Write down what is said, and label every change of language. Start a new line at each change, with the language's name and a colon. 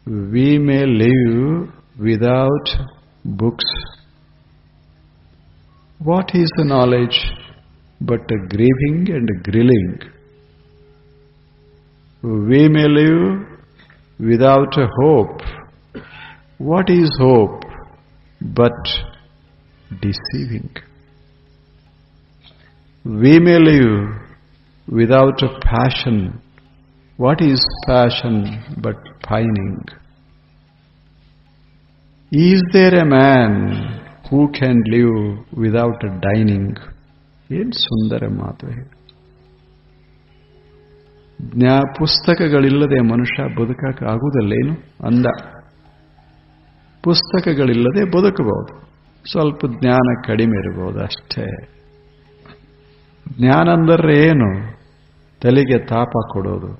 English: We may live without books. What is the knowledge but grieving and grilling? We may live without a hope. What is hope but deceiving? We may live without a passion. What is passion but pining? Is there a man who can live without a dining?
Kannada: ಏನು ಸುಂದರ ಮಾತು ಹೇಳಿ. ಪುಸ್ತಕಗಳಿಲ್ಲದೆ ಮನುಷ್ಯ ಬದುಕಕ್ಕೆ ಆಗುವುದಲ್ಲೇನು ಅಂದ. ಪುಸ್ತಕಗಳಿಲ್ಲದೆ ಬದುಕಬಹುದು, ಸ್ವಲ್ಪ ಜ್ಞಾನ ಕಡಿಮೆ ಇರಬಹುದು ಅಷ್ಟೇ. ಜ್ಞಾನ ಅಂದರೆ ಏನು? ತಲೆಗೆ ತಾಪ ಕೊಡೋದು.